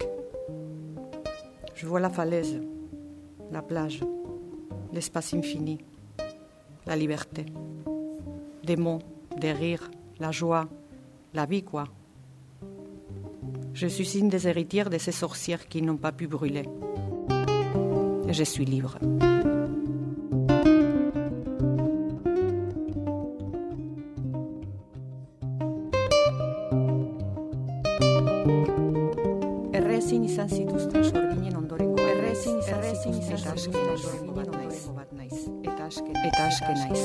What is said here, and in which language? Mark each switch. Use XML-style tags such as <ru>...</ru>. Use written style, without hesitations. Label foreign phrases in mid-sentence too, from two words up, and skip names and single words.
<fr>Je vois la falaise, la plage, l'espace infini, la liberté. Des mots, des rires, la joie, la vie quoi. Je suis une des héritières de ces sorcières qui n'ont pas pu brûler. Et je suis libre.</fr> <eu>Errezin izan zituzten sorginen ondorengo. Errezin izan zituzten sorginen ondorengo bat naiz.</eu>